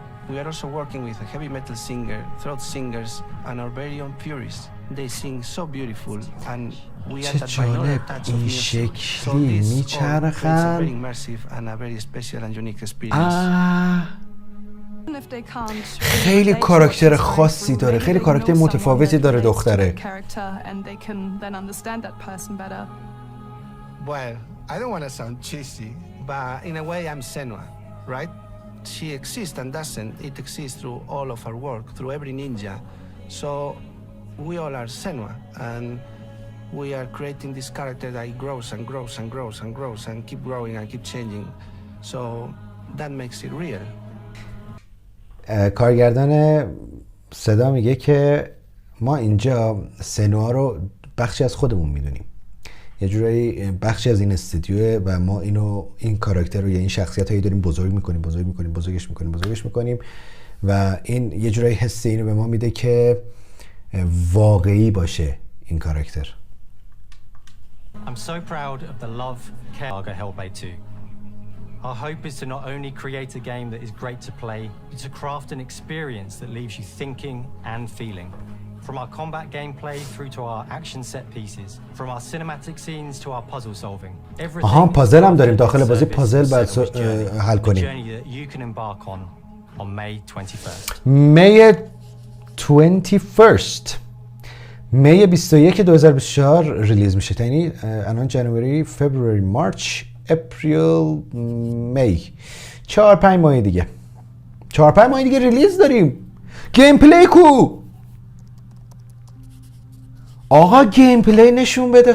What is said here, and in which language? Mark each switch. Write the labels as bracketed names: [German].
[English] We are also working with a heavy metal singer, throat singers, and our very own purists. They sing so beautiful, and we add that binaural touch of music. So this all creates a very immersive and a very special and unique experience. [Persian] خیلی کاراکتر خاصی داره، خیلی کاراکتر متفاوتی داره دختره. [English] Well, I don't want to sound cheesy, but in a way I'm Senua, right? She exists and doesn't. It exists through all of our work, through every ninja. So we all are Senua, and we are creating this character that grows and grows and grows and grows and keep growing and keep changing. So that makes it real. [Persian] کارگردان صدا میگه که ما اینجا سنوا رو بخشی از خودمون میدونیم، یه جورایی بخشی از این استودیوه و ما این کاراکتر رو یا این شخصیت هایی داریم بزرگش میکنیم و این یه جورایی حس اینو به ما میده که واقعی باشه این کاراکتر. [English] I'm so proud of the love care Hellblade 2. Our hope is to not only create a game that is great to play, but to craft an experience that leaves you thinking and feeling. From our combat gameplay through to our action set pieces, from our cinematic scenes to our puzzle solving. Everything [Persian] پازل هم داریم داخل بازی، پازل باید حل کنیم. [English] journey that you can embark on May 21st. May 21st. [Persian] می 21 2024 ریلیز میشه، یعنی الان جنوری، فبروری، مارچ، اپریل، می، 4-5 ماه دیگه 4-5 ماه دیگه ریلیز داریم. گیم پلی کو؟ آقا گیم پلی نشون بده.